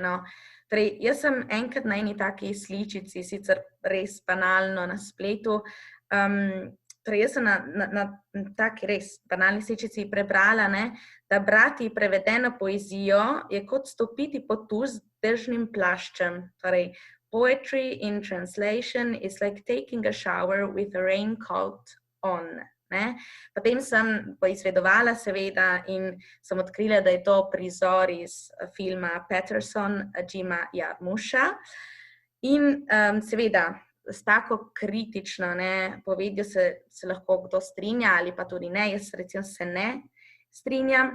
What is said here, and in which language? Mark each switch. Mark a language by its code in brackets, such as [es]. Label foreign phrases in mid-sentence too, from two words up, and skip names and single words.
[sl] Torej, jaz sem enkrat na eni taki sličici, sicer res banalno na spletu, torej jaz sem na taki res banalni sličici prebrala, da brati prevedeno poezijo je kot stopiti pod tuš z dežnim plaščem. Torej, [en] poetry in translation is like taking a shower with a raincoat on. [sl] Potem sem poizvedovala seveda in sem odkrila, da je to prizor iz filma Patterson Jima Jarmuscha in seveda s tako kritično povedjo se lahko kdo strinja ali pa tudi ne, jaz recimo se ne strinjam.